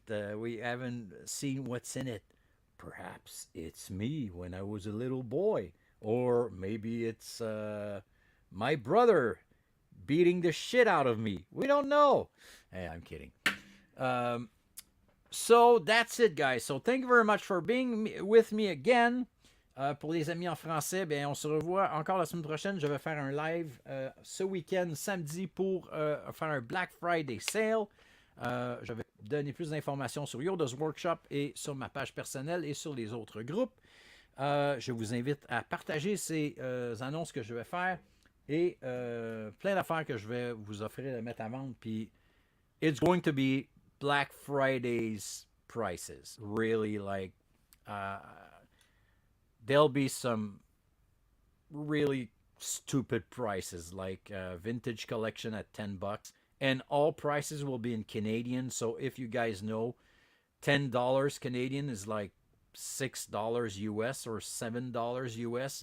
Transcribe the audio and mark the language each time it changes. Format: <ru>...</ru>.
<en>We haven't seen what's in it. Perhaps it's me when I was a little boy, or maybe it's my brother beating the shit out of me. We don't know. Hey, I'm kidding. Um, so that's it, guys. So thank you very much for being with me again.</en> <fr>Pour les amis en français, bien, on se revoit encore la semaine prochaine. Je vais faire un live ce week-end, samedi, pour faire un Black Friday Sale. Je vais donner plus d'informations sur Yoda's Workshop et sur ma page personnelle et sur les autres groupes. Je vous invite à partager ces annonces que je vais faire et plein d'affaires que je vais vous offrir de mettre à vendre.</fr> <en>Puis, it's going to be Black Friday's prices. Really, like, there'll be some really stupid prices, like vintage collection at $10. And all prices will be in Canadian. So if you guys know, $10 Canadian is like $6 US or $7 US.</en>